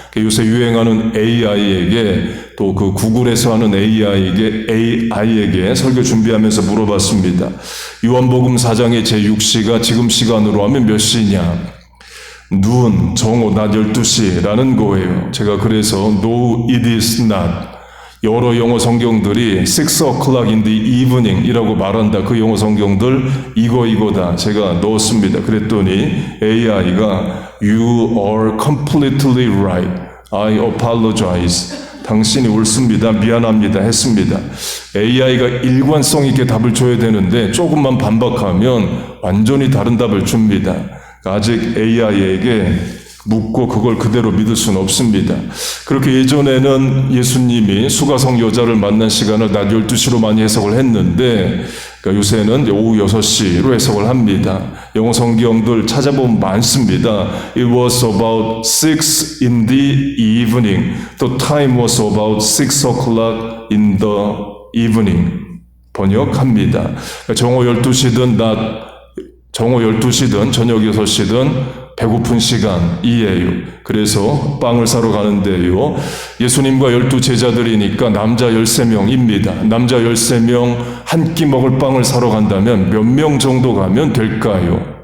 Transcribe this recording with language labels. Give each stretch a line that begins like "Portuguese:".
Korean: 요새 유행하는 AI에게 또 그 구글에서 하는 AI에게 설교 준비하면서 물어봤습니다. 요한복음 4장의 제6시가 지금 시간으로 하면 몇 시냐? 눈, 정오, 낮 12시라는 거예요. 제가 그래서
English: No, it is not.
Korean: 여러 영어 성경들이
English: 6 o'clock in the evening
Korean: 이라고 말한다. 그 영어 성경들 이거다. 제가 넣었습니다. 그랬더니
English: AI가 You are completely right. I apologize.
Korean: 당신이 옳습니다. 미안합니다. 했습니다. AI가 일관성 있게 답을 줘야 되는데 조금만 반박하면 완전히 다른 답을 줍니다. 아직 AI에게 묻고 그걸 그대로 믿을 수는 없습니다. 그렇게 예전에는 예수님이 수가성 여자를 만난 시간을 낮 12시로 많이 해석을 했는데 그러니까 요새는 오후 6시로 해석을 합니다. 영어 성경들 찾아보면 많습니다.
English: It was about 6 in the evening. The time was about 6 o'clock in the evening.
Korean: 번역합니다. 정오 12시든 정오 12시든 저녁 6시든 배고픈 시간이에요. 그래서 빵을 사러 가는데요. 예수님과 12 제자들이니까 남자 13명입니다. 남자 13명 한 끼 먹을 빵을 사러 간다면 몇 명 정도 가면 될까요?